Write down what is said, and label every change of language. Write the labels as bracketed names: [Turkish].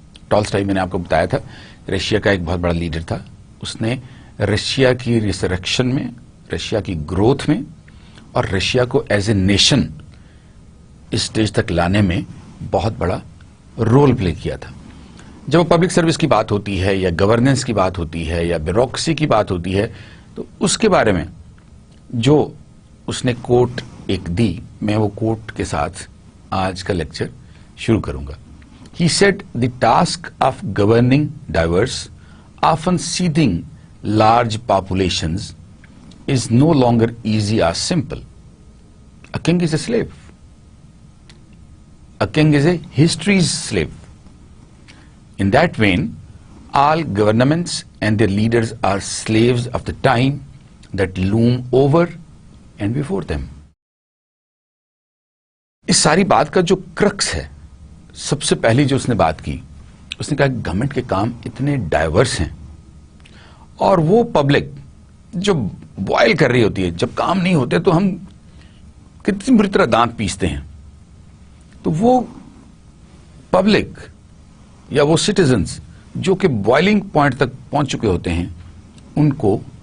[Hindi] Tolstoy मैंने आपको बताया था रशिया का एक बहुत बड़ा लीडर था। उसने रशिया की रिसरेक्शन में, रशिया की ग्रोथ में और रशिया को [English] as a nation [Hindi] इस स्टेज तक लाने में बहुत बड़ा रोल प्ले किया था। जब पब्लिक सर्विस की बात होती है या गवर्नेंस की बात होती है या ब्यूरोक्रेसी की बात होती है, तो उसके बारे में जो उसने कोट एक दी, मैं वो कोट के साथ आज का लेक्चर शुरू करूंगा। [English] He said the task of governing diverse, often seeding large populations is no longer easy or simple. A king is a slave. A king is a history's slave. In that vein, all governments and their leaders are slaves of the time that loom over and before them. [Hindi] इस सारी बात का जो crux है, सबसे पहली जो उसने बात की, उसने कहा गवर्नमेंट के काम इतने डाइवर्स हैं और वो पब्लिक जो बॉयल कर रही होती है, जब काम नहीं होते तो हम कितनी बुरी तरह दांत पीसते हैं, तो वो पब्लिक या वो सिटीजन्स जो कि बॉइलिंग पॉइंट तक पहुंच चुके होते हैं, उनको